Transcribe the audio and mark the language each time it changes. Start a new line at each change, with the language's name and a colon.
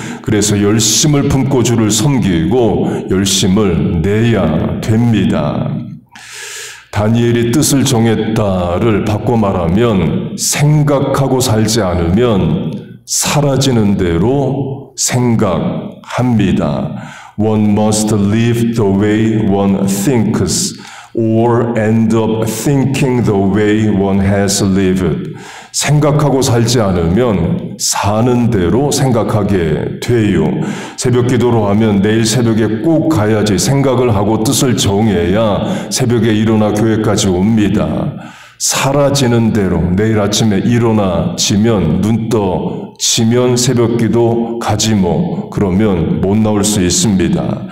Korean: 그래서 열심을 품고 주를 섬기고 열심을 내야 됩니다. 다니엘이 뜻을 정했다를 바꿔 말하면 생각하고 살지 않으면 사라지는 대로 생각합니다.
English: One must live the way one thinks or end up thinking the way one has lived.
Korean: 생각하고 살지 않으면 사는 대로 생각하게 돼요. 새벽 기도로 하면 내일 새벽에 꼭 가야지 생각을 하고 뜻을 정해야 새벽에 일어나 교회까지 옵니다. 사라지는 대로 내일 아침에 일어나지면 눈 떠지면 새벽 기도 가지 뭐 그러면 못 나올 수 있습니다.